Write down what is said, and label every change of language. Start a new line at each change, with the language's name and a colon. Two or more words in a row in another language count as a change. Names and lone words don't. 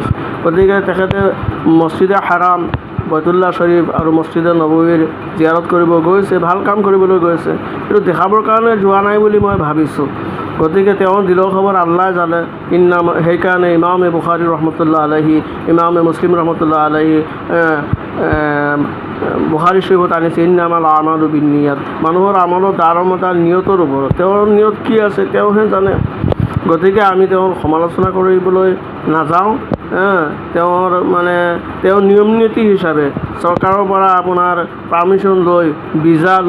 Assamese: গতিকে তেখেতে
Arabic: مسجد الحرام,
Assamese: বাইতুল্লাহ শৰীফ আৰু মছজিদে নবৱীৰ জিয়াৰত কৰিব গৈছে, ভাল কাম কৰিবলৈ গৈছে, কিন্তু দেখাবৰ কাৰণে যোৱা নাই বুলি মই ভাবিছোঁ। গতিকে তেওঁৰ দিলৰ খবৰ আল্লাহ জানে। সেইকাৰণে ইমামে বুখাৰী
Arabic: رحمة الله عليه,
Assamese: ইমামে মুছলিম
Arabic: رحمة الله عليه
Assamese: বুখাৰী শৰীফত আনিছে
Arabic: إنما الأعمال بالنيات,
Assamese: মানুহৰ আমলৰ দাৰমদাৰ নিয়তৰ ওপৰত, তেওঁৰ নিয়ত কি আছে তেওঁহে জানে। গতিকে আমি তেওঁৰ সমালোচনা কৰিবলৈ নাযাওঁ। তেওঁৰ নিয়ম নীতি হিচাপে চৰকাৰৰ পৰা আপোনাৰ পাৰ্মিশ্যন লৈ, ভিজা লৈ